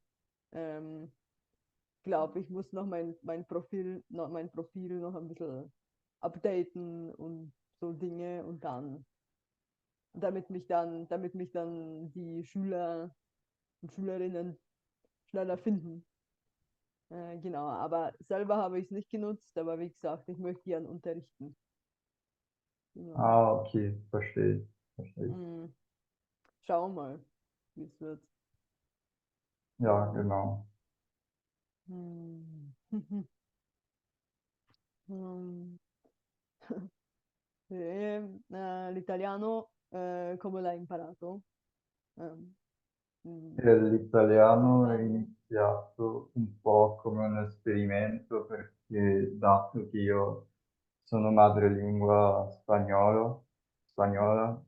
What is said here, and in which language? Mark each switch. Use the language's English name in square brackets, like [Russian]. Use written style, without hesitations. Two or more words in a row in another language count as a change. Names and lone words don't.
[German] Ähm, glaube, ich muss noch mein Profil noch ein bisschen updaten und so Dinge und dann, damit mich dann die Schüler und Schülerinnen schneller finden. Genau, aber selber habe ich es nicht genutzt, aber wie gesagt, ich möchte gern unterrichten. Genau. Ah, okay, verstehe ich, verstehe ich. Mm, schau mal, wie es wird. Ja, Genau. genau. Mm. Mm. [Italian] L'italiano, come l'hai imparato? Ehm, L'italiano è Italiano? iniziato un po' come un esperimento perché dato che io sono madrelingua spagnola,